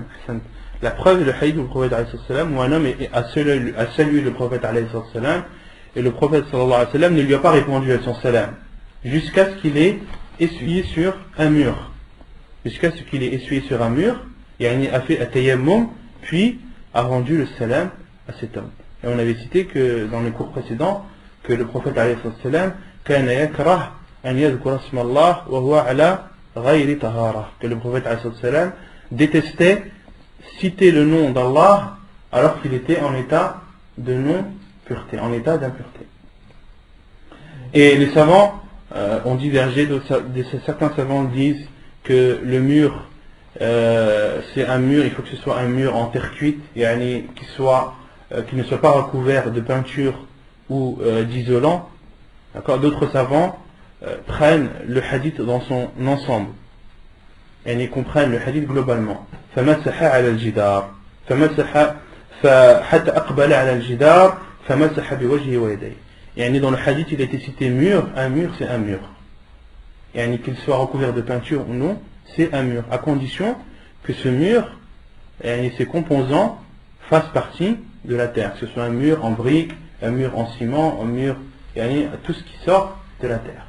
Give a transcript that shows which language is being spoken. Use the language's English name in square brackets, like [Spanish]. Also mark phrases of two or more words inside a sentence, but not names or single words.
[French] La preuve est le hadith du prophète [Arabic] عليه السلام [French] où un homme a salué le prophète [Arabic] عليه السلام [French] et le prophète [Arabic] صلى الله عليه وسلم [French] ne lui a pas répondu à son salam jusqu'à ce qu'il ait essuyé sur un mur. Jusqu'à ce qu'il ait essuyé sur un mur, et a fait at-tayammum, puis a rendu le salam à cet homme. Et on avait cité que dans les cours précédents que le prophète [Arabic] عليه السلام كان يكره أن يذكر اسم الله وهو على غير طهارة, [French] que le prophète [Arabic] عليه السلام [French] détestait citer le nom d'Allah alors qu'il était en état de non-pureté, en état d'impureté. Et les savants ont divergé, certains savants disent que le mur c'est un mur, il faut que ce soit un mur en terre cuite, qui ne soit pas recouvert de peinture ou d'isolant. D'autres savants prennent le hadith dans son ensemble et ils comprennent le hadith globalement. [Arabic] فمسح على الجدار فمسح فحتى أقبل على الجدار فمسح بوجهه ويديه. [French] يعني dans le hadith il a été cité mur, un mur c'est un mur. يعني qu'il soit recouvert de peinture ou non, c'est un mur, à condition que ce mur et ses composants fassent partie de la terre, que ce soit un mur en briques, un mur en ciment, un mur yani, tout ce qui sort de la terre.